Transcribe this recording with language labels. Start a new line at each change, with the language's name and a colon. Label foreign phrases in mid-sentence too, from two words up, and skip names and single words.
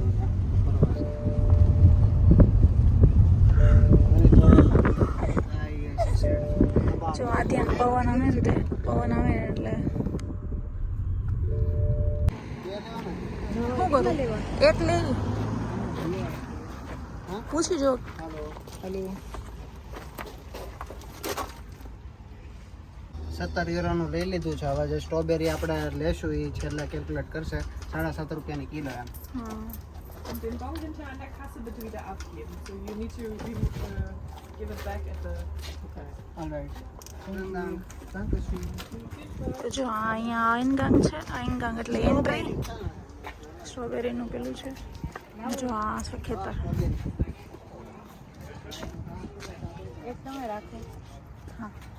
Gujarati: જો આદ્યા પવન આવે ને તે પવન આવે એટલે શું કરું એક લેવી પૂછી જો. હેલો. 17 યુરોનું લઈ લીધું છે. હવે જે સ્ટ્રોબેરી આપણે લેશું એ છેલ્લે કેલ્ક્યુલેટ કરશે. 7.5 રૂપિયાની કિલો એમ. હા
German: Und den Bon hinter an der Kasse bitte wieder abgeben.
English: So you need to give it back at the. Okay. Alright.
Gujarati: તો જો આ અહીંયા આઈનગાંગ છે. આઈનગાંગ એટલે એન્ટ્રી. સ્ટ્રોબેરીનું પેલું છે. જો આ છે ખેતર. એક તમે રાખો. હા